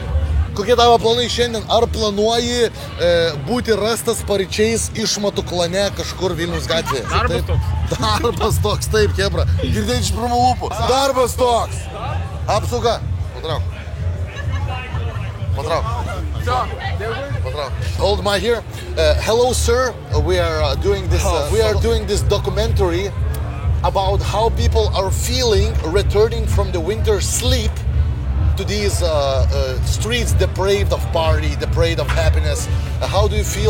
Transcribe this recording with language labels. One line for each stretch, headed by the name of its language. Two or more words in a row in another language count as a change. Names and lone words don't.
Lithuanian: Kokie tavo planai šiandien? Ar planuoji būti rastas paryčiais išmatų klane kažkur Vilniaus gatvėje? Darbas toks. Darbas toks, taip, kebra. Girdėjai iš pirmų lūpų. Darbas toks. Apsauga. Patrauk. Patrauk. Patrauk.
English: Hold my here. Hello, sir. We are doing this documentary about how people are feeling returning from the winter sleep to these streets depraved of party, depraved of happiness. How do you feel?